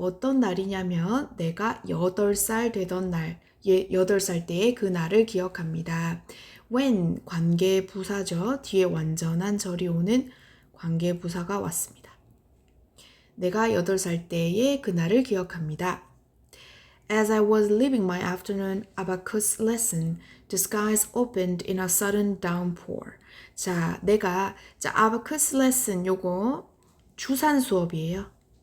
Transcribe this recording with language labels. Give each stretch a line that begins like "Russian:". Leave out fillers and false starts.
Korean: 어떤 날이냐면 내가 8살 되던 날, 8살 때의 그 날을 기억합니다. When, 관계부사죠. 뒤에 완전한 절이 오는 관계부사가 왔습니다. 내가 8살 때의 그 날을 기억합니다.
English: As I was leaving my afternoon abacus lesson, the skies opened in a sudden downpour.
Korean: 자, abacus lesson 요거 주산 수업이에요.